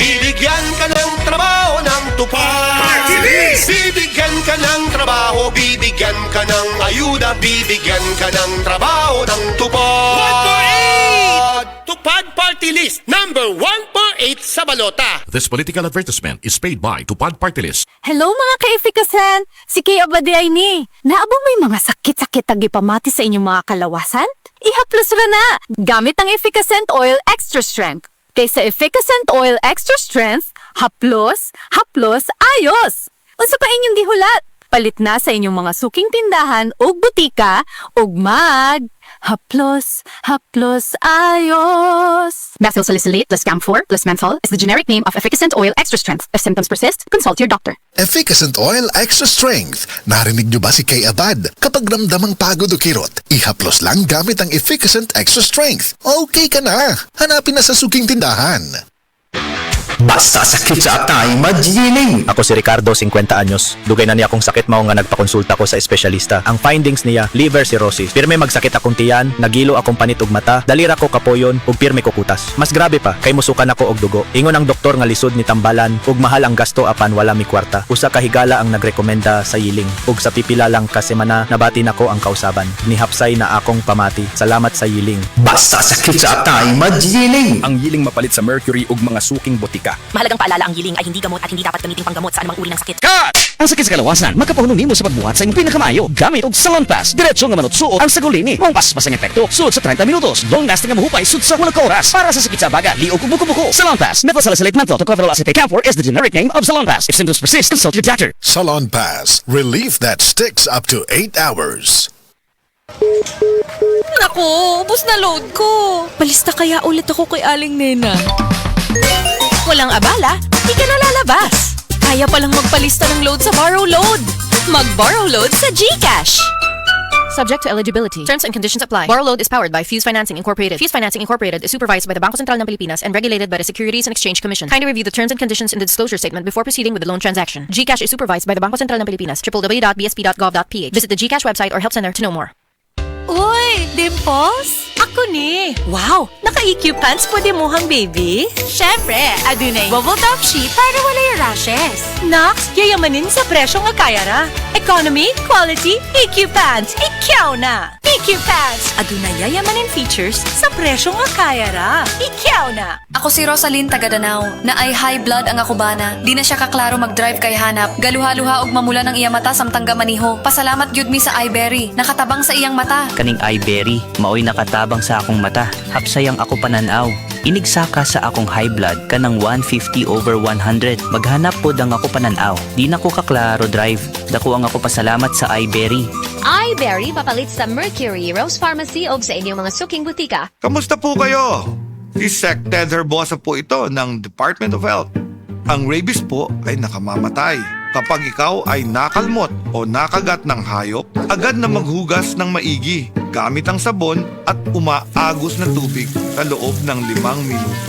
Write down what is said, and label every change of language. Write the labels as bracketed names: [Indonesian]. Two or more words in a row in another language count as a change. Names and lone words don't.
[Filipino] Bibigyan ka ng trabaho ng tupad. Party List! Bibigyan ka ng trabaho, bibigyan ka ng ayuda, bibigyan ka ng trabaho ng tupad. 148! Tupad Party List, number 148 sa balota. [English] This political advertisement is paid by Tupad Party List. [Cebuano] Hello mga ka-efikasan! Si Kay Abaday ni. Naabo may mga sakit-sakit tagipamati sa inyong mga kalawasan? Ihaplos ra na! Gamit ang Efficacent Oil Extra Strength. Kaysa Efficacent Oil Extra Strength, haplos, ayos! Unsa pa inyong gihulat? Palit na sa inyong mga [Filipino] suking tindahan [Cebuano] o butika ug haplos, ayos. [English] Methyl salicylate plus camphor plus menthol is the generic name of Efficacent Oil Extra Strength. If symptoms persist, consult your doctor. Efficacent Oil Extra Strength. [Filipino] Narinig niyo ba si Kay Abad? Kapag ramdamang pagod o kirot, ihaplos lang gamit ang Efficacent Extra Strength. Okay ka na. Hanapin na sa suking tindahan. [Cebuano] Basta sakit sa atay, magjiling! Ako si Ricardo, 50 anyos. Dugay na niya akong sakit mao nga nagpakonsulta ko sa espesyalista. Ang findings niya, [English] liver cirrhosis. [Cebuano] Pirme magsakit akong tiyan, nagilo akong panit ug mata, dalira ko kapoyon ug pirme ko kutas. Mas grabe pa, kay musukan ako og dugo. Ingon ang doktor nga lisod ni tambalan ug mahal ang gasto apan wala mi kwarta. Usa ka higala ang nagrekomenda sa yiling ug sa pipila lang ka semana nabati nako ang kausaban. Nihapsay na akong pamati. Salamat sa yiling. Basta sakit sa atay, magjiling! Ang yiling mapalit sa mercury ug mga [Filipino] suking botika. Mahalagang paalala, ang yiling ay hindi gamot at hindi dapat gamiting panggamot sa anumang uri ng sakit. [Cebuano] Cut! Ang sakit sa kalawasan, magkapahulong nimo sa pagbuhat sa imong pinakamayo. Gamit og Salon Pass. Diretso nga manutsuot ang sagulini. Mong paspas ang epekto. Suot sa 30 minutos. [English] Long lasting [Cebuano] nga mahupay suot sa walang oras. Para sa sakit sa baga, liog ug buko-buko. Salon Pass. [English] Methyl salicylate menthol tocopherol acetate camphor is the generic name of Salon Pass. If symptoms persist, consult your doctor. Salon Pass. Relief that sticks up to 8 hours. [Filipino] Naku, ubos na load ko. Palista kaya ulit ako kay Aling Nena. Walang abala, di ka na lalabas. Kaya palang magpalista ng load sa Borrow Load. Mag-Borrow Load sa GCash. [English] Subject to eligibility. Terms and conditions apply. Borrow Load is powered by Fuse Financing Incorporated. Fuse Financing Incorporated is supervised by the Bangko Sentral ng Pilipinas and regulated by the Securities and Exchange Commission. Kindly review the terms and conditions in the disclosure statement before proceeding with the loan transaction. GCash is supervised by the Bangko Sentral ng Pilipinas. www.bsp.gov.ph. Visit the GCash website or help center to know more. [Cebuano] Uy, Dimples? Ako ni. Wow, naka-EQ pants po di mohang baby? Syempre, adunay [English] bubble top sheet [Cebuano] para wala yung rashes. Nox, yayamanin sa presyo nga kaya ra. [English] Economy, quality, [Cebuano] EQ pants. Ikaw na! EQ pants! Adunay yayamanin features sa presyo nga kaya ra. Ikaw na! Ako si Rosalyn Tagadanaw, na ay [English] high blood [Cebuano] ang akubana. Di na siya kaklaro mag-drive kay hanap. Galuha-luha og mamula ng iya mata samtang gamaniho. Pasalamat gyud mi sa iBerry. Nakatabang sa iyang mata. Kaning iBerry, maoy nakatabang sa akong mata. Hapsayang ako pananaw. Inigsaka sa akong [English] high blood [Cebuano] kanang 150/100. Maghanap pod ang ako pananaw. Di na ko kaklaro drive. Dako ang ako pasalamat sa iBerry. iBerry papalit sa Mercury, Rose Pharmacy o sa inyong mga [Filipino] suking butika. Kamusta po kayo? Si Sec Ted Herbosa po ito ng Department of Health. Ang rabies po ay nakamamatay. Kapag ikaw ay nakalmot o nakagat ng hayop, agad na maghugas ng maigi gamit ang sabon at umaagos na tubig sa loob ng 5 minuto.